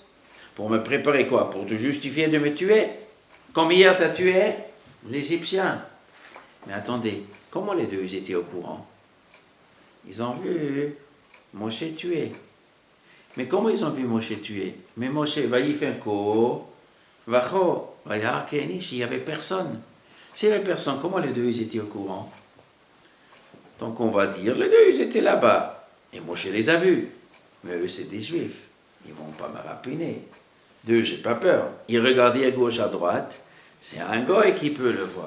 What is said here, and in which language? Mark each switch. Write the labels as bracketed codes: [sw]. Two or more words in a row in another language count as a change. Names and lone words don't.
[fr] Pour me préparer quoi? Pour te justifier de me tuer? Comme hier tu as tué l'Égyptien. Mais attendez, comment les deux ils étaient au courant? Ils ont vu Moshe tuer. Mais comment ils ont vu Moshe tuer? Mais Moshe, [he] ויפן כה וכה וירא כי אין איש, [fr] il n'y avait personne. S'il n'y avait personne, comment les deux ils étaient au courant? Donc on va dire, les deux ils étaient là-bas. Et Moshe les a vus. Mais eux c'est des Juifs. Ils ne vont pas me rapiner. Deux, j'ai pas peur. Ils regardaient à gauche, à droite. C'est un goy qui peut le voir.